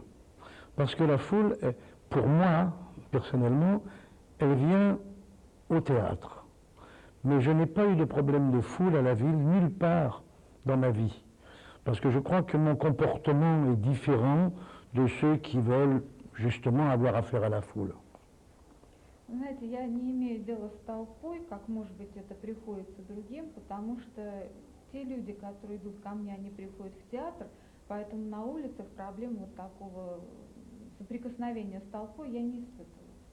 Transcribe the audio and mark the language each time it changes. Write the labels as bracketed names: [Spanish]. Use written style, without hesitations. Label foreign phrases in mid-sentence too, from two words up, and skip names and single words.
[French] Parce que la foule, pour moi, personnellement, elle vient au théâtre. Mais je n'ai pas eu de problème de foule à la ville, nulle part dans ma vie. Parce que je crois que mon comportement est différent de ceux qui veulent justement avoir affaire à la foule. [Russian] Знаете, я не имею дела с толпой, как, может быть, это приходится другим, потому что те люди, которые идут ко мне, они приходят в театр, поэтому на улицах проблем вот такого соприкосновения с толпой я не испытываю.